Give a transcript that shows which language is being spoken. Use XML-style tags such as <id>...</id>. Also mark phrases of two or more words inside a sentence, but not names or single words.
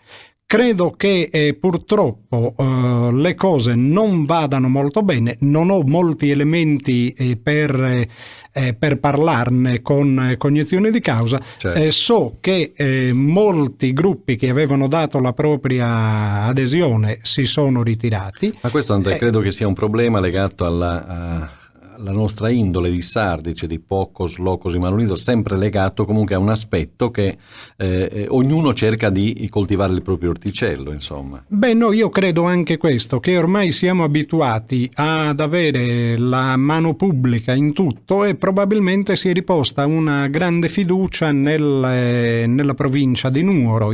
<it>Credo che purtroppo le cose non vadano molto bene, non ho molti elementi per parlarne con cognizione di causa. Certo. So che molti gruppi che avevano dato la propria adesione si sono ritirati. Ma questo, Andrea, credo che sia un problema legato alla nostra indole di sardi, cioè di</it> <es>pocos, locos y malunidos,</es> <it>sempre legato comunque a un aspetto che ognuno cerca di coltivare il proprio orticello, insomma. Beh, no, io credo anche questo, che ormai siamo abituati ad avere la mano pubblica in tutto, e probabilmente si è riposta una grande fiducia nella provincia di Nuoro,</it>